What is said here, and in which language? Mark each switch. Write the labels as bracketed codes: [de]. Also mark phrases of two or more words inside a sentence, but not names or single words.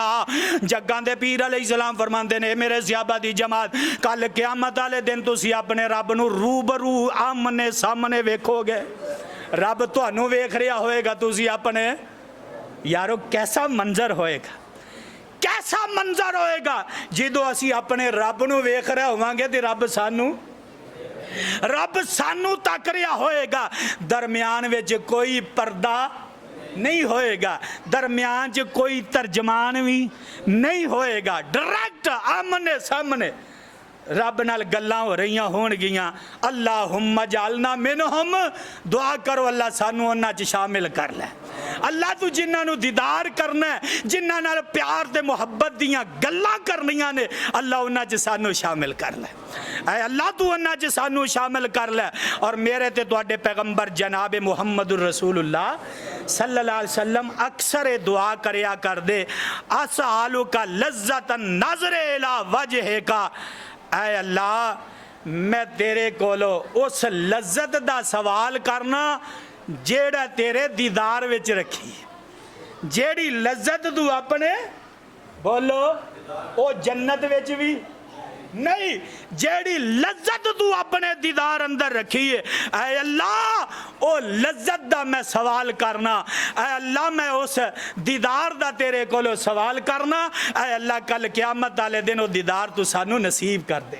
[pa] جگاں دے پیر علیہ السلام فرماتے نے میرے صحابہ دی جماعت کل قیامت والے دن تسی اپنے رب نوں روبرو آمنے سامنے ویکھو گے، رب تہانوں ویکھ رہا ہوئے گا، تسی اپنے یارو کیسا منظر ہوئے گا، کیسا منظر ہوئے گا جدوں اسی اپنے رب نوں ویکھ رہے ہوواں گے تے رب سانوں تک رہا ہوئے گا. درمیان وچ کوئی پردہ نہیں ہوئے گا، درمیان چ کوئی ترجمان بھی نہیں ہوئے گا، ڈائریکٹ آمنے سامنے رب نال گلاں ہو رہی ہونگیاں. [ar] اللهم اجعلنا منهم, [pa] دعا کرو اللہ سانوں انہاں چ شامل کر لے، اللہ تو جنہوں نے دیدار کرنا ہے، جنہوں نال پیار تے محبت دیاں گلاں کرنیاں نے، اللہ انہاں چ سانوں شامل کر لے. اے اللہ تو انہاں چ سانوں شامل کر لے۔ اور میرے تے تہاڈے پیغمبر جناب [ar] محمد رسول الله صلى الله عليه وسلم [pa] اکثر یہ دعا کریا کر دے, [ar] أسألك لذة النظر إلى وجهك, [pa] اے اللہ میں تیرے کولوں اس لذت دا سوال کرنا جیہڑا تیرے دیدار وچ رکھی، جیہڑی لذت تو اپنے بولو او جنت وچ بھی نہیں، جیہڑی لذت تو اپنے دیدار اندر رکھی ہے، اے اللہ او لذت دا میں سوال کرنا، اے اللہ میں اس دیدار دا تیرے کولوں سوال کرنا، اے اللہ کل قیامت والے دن او دیدار تو سانوں نصیب کر دے.